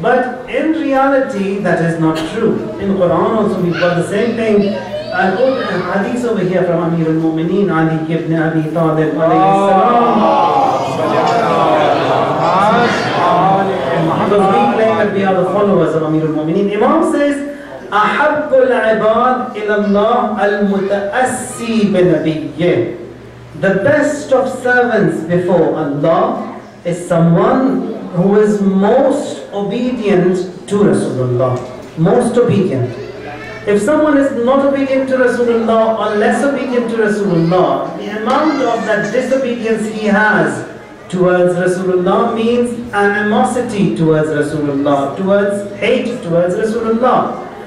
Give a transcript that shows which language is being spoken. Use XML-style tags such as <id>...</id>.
<en>But in reality, that is not true. In Quran also we've got the same thing. I quote a hadith over here from Amir al-Mu'mineen, Ali ibn Abi Talib alayhi salam. Because we claim that we are the followers of Amir al-Mu'mineen.</en> <ar>Imam says, أَحَبُّ الْعِبَادِ إِلَى اللَّهِ الْمُتَأَسِّي بِنَبِيِّهِ.</ar> <en>The best of servants before Allah is someone who is most obedient to Rasulullah. Most obedient. If someone is not obedient to Rasulullah or less obedient to Rasulullah, the amount of that disobedience he has towards Rasulullah means animosity towards Rasulullah, towards hate towards Rasulullah.</en>